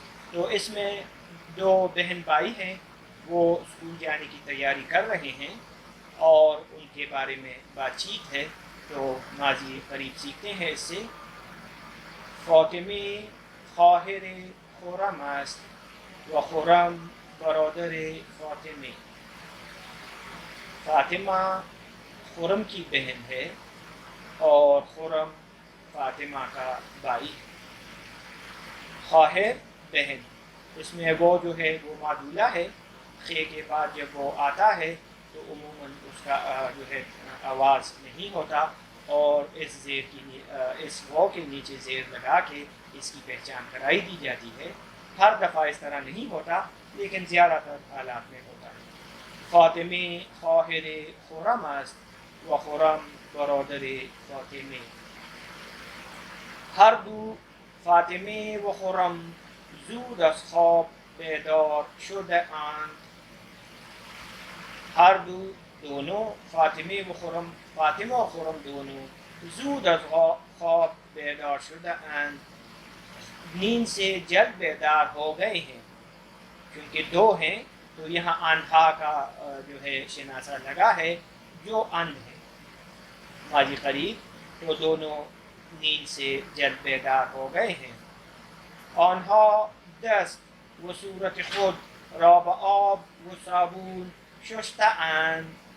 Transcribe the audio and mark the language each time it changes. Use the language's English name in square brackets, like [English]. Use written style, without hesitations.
[Urdu] تو اس میں دو بہن بھائی ہیں, وہ اسکول جانے کی تیاری کر رہے ہیں اور ان کے بارے میں بات چیت ہے. تو ماضی قریب سیکھتے ہیں اس سے. [Persian] فاطمه خواهر خرم است و خرم برادر فاطمه. [Urdu] فاطمہ خرم کی بہن ہے اور خرم فاطمہ کا بھائی ہے. خواہر بہن, اس میں وہ جو ہے وہ معدولہ ہے. خے کے بعد جب وہ آتا ہے تو عموماً اس کا جو ہے آواز نہیں ہوتا, اور اس زیر کی اس وہ کے نیچے زیر لگا کے اس کی پہچان کرائی دی جاتی ہے. ہر دفعہ اس طرح نہیں ہوتا لیکن زیادہ تر حالات میں ہوتا ہے. [Persian] فاطمه خواهر خرم است و خرم برادر فاطمه. هر دو فاطمه و خرم زود از خواب بیدار شده اند. ہر دونوں فاطمه و خرم, فاطمہ و خرم دونوں زود از خواب بیدار شده اند, [Urdu] نیند سے جلد بیدار ہو گئے ہیں. کیونکہ دو ہیں تو یہاں آنہا کا جو ہے شناسہ لگا ہے جو اند ہے ماضی قریب, تو دونوں نیند سے جلد بیدار ہو گئے ہیں. [Persian] آنها دست و صورت خود را به آب و صابون شسته‌اند.